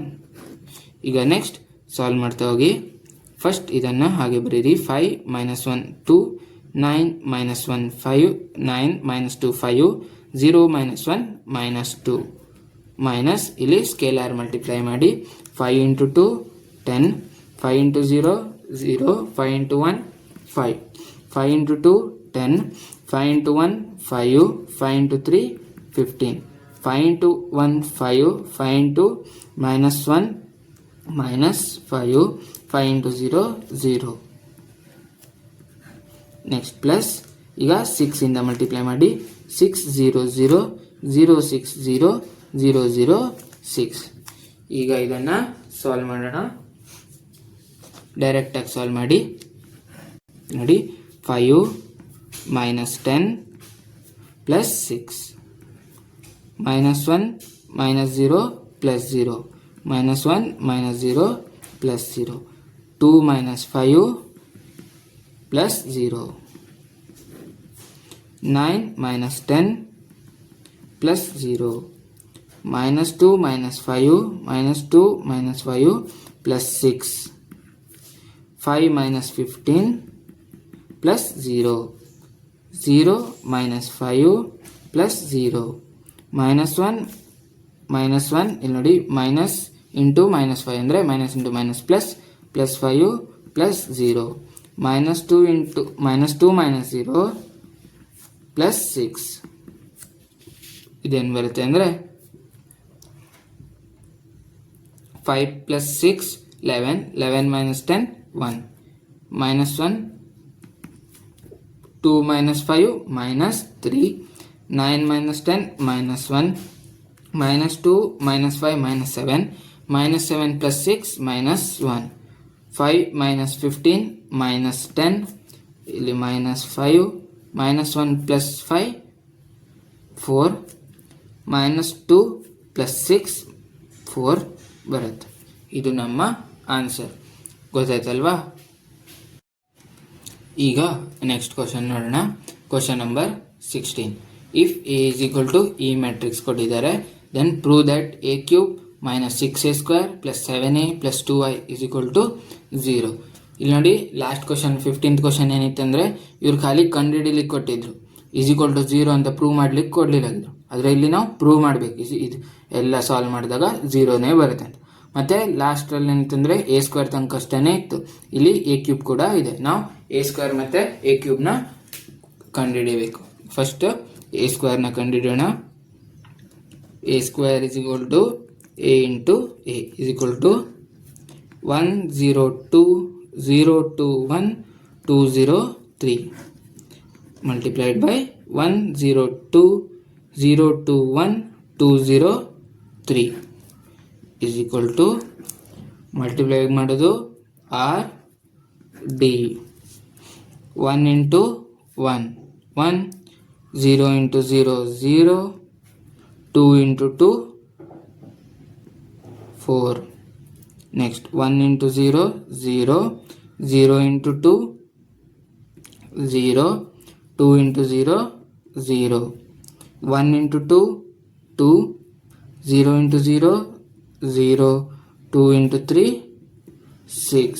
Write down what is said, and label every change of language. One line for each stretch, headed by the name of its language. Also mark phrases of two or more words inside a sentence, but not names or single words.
Kannada: ಈಗ ನೆಕ್ಸ್ಟ್ ಸಾಲ್ವ್ ಮಾಡ್ತಾ ಹೋಗಿ. ಫಸ್ಟ್ ಇದನ್ನು ಹಾಗೆ ಬರೀರಿ.
English: 5 minus 1 2, 9 minus 1 5, 9 minus 2 5, 0 minus 1 minus 2,
Kannada: ಮೈನಸ್ ಇಲ್ಲಿ ಸ್ಕೇಲಾರ್ ಮಲ್ಟಿಪ್ಲೈ ಮಾಡಿ
English: 5 into 2 10, 5 into 0 0, 5 into 1 5, 5 into 2 10, 5 into 1 5, 5 into 3 15, 5 into 1 5, 5 into minus 1 minus 5, 5 into 0 0. next plus
Kannada: ಈಗ 6 ಇಂದ ಮಲ್ಟಿಪ್ಲೈ ಮಾಡಿ 6 0 0, 0 6 0, 0 0 6. ಈಗ ಇದನ್ನು ಸಾಲ್ವ್ ಮಾಡೋಣ. ಡೈರೆಕ್ಟಾಗಿ ಸಾಲ್ವ್ ಮಾಡಿ ನೋಡಿ.
English: 5 minus 10 plus 6, minus 1 minus 0 plus 0, minus 1 minus 0 plus 0, 2 minus 5 plus 0, 9 minus 10 plus 0, minus 2 minus 5, minus 2 minus 5 plus 6, 5 minus 15 plus 0, 0 minus 5 plus 0, minus 1 minus 1,
Kannada: ಇಲ್ಲಿ ನೋಡಿ
English: minus into minus 5 ಅಂದರೆ minus into minus plus, plus 5 plus 0, minus 2 into minus 2 minus 0 plus 6.
Kannada: ಇದೇನು ಬರುತ್ತೆ ಅಂದರೆ
English: 5 plus 6 11, 11 minus 10 1, minus 1 2 minus 5 minus 3, 9 minus 10 minus 1, minus 2 minus 5 minus 7, minus 7 plus 6 minus 1, 5 minus 15 minus 10, ಇಲ್ಲಿ minus 5, minus 1 plus 5 4, -2 + 6 4 ಬರುತ್ತೆ.
Kannada: ಇದು ನಮ್ಮ ಆನ್ಸರ್. ಗೊತ್ತಾಯ್ತಲ್ವಾ? ಈಗ
English: next question
Kannada: ನೋಡೋಣ.
English: question number 16. if a is equal to
Kannada: ಈ ಮ್ಯಾಟ್ರಿಕ್ಸ್ ಕೊಟ್ಟಿದ್ದಾರೆ,
English: then prove that a³ - 6a² + 7a + 2i is equal to 0.
Kannada: ಇಲ್ಲಿ ನೋಡಿ,
English: last question 15th question
Kannada: ಏನಿತ್ತಂದರೆ ಇವ್ರು ಖಾಲಿ ಕಂಡುಹಿಡಿಲಿಕ್ಕೆ ಕೊಟ್ಟಿದ್ರು,
English: is equal to 0
Kannada: ಅಂತ ಪ್ರೂವ್ ಮಾಡ್ಲಿಕ್ಕೆ ಕೊಡಲಿಲ್ಲ. ಆದರೆ ಇಲ್ಲಿ ನಾವು ಪ್ರೂವ್ ಮಾಡಬೇಕು. ಇದು ಎಲ್ಲ ಸಾಲ್ವ್ ಮಾಡಿದಾಗ 0ನೇ ಬರುತ್ತೆ ಅಂತ. ಮತ್ತು ಲಾಸ್ಟ್ರಲ್ಲಿ ಏನಿತ್ತಂದರೆ a² ತನಕ ಅಷ್ಟೇ ಇತ್ತು. ಇಲ್ಲಿ a³ ಕೂಡ ಇದೆ. ನಾವು a² ಮತ್ತು a³ ಕಂಡುಹಿಡಿಯಬೇಕು. ಫಸ್ಟ್ a² ಕಂಡುಹಿಡಿಯೋಣ.
English: a² is equal to a into a is equal to 1 0 2 0 2 1 2 0 3 multiplied by 1 0 2 0 2 1 2 0 3 is equal to multiply ಮಾಡೋದು r d 1 into 1 1 0 into 0 0 2 into 2 4. Next 1 into 0 0 0 into 2 0 2 into 0 0 1 into 2 2 0 into 0 0 2 into 3 6.